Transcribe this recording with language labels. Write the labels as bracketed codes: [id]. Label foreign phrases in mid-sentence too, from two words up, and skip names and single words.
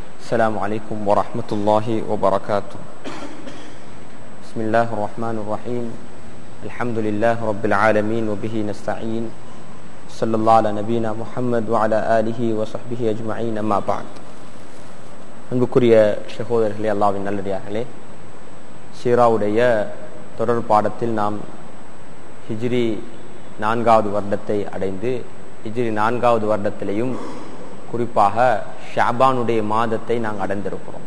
[ar] السلام عليكم ورحمة الله وبركاته. بسم الله الرحمن الرحيم. الحمد لله رب العالمين وبه نستعين. صلى الله على نبينا محمد وعلى آله وصحبه أجمعين. أما بعد. [ta] அன்புக்குரிய சகோதரர்களே, அல்லாஹ்வின் நல்லடியார்களே, சீராவுடைய தொடர் பாடத்தில் நாம் ஹிஜ்ரி 4வது வருடத்தை அடைந்து, ஹிஜ்ரி 4வது வருடத்திலேயும் குறிப்பாக ஷாபானுடைய மாதத்தை நாங்கள் அடைந்திருக்கிறோம்.